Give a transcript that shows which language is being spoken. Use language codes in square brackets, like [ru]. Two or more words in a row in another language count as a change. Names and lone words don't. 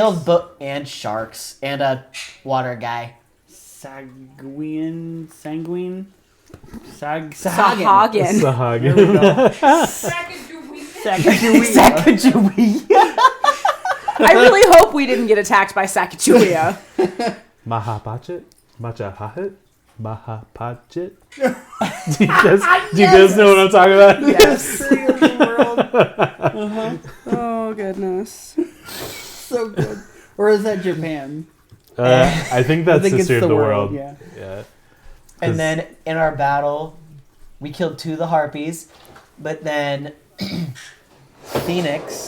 [en] killed and sharks and a water guy. Sanguine? Sahagan. There we Sahag. go. Sacagawea. Sacagawea. I really hope we didn't get attacked by Sacagawea. Mahapachet? Machahahit? Mahapachet? Do you guys know what I'm talking about? Yes. Uh-huh. Oh, goodness. So good. Or is that Japan? I think that's I think Sister it's of the World. Yeah. Yeah. And then in our battle, we killed 2 of the harpies, but then Phoenix,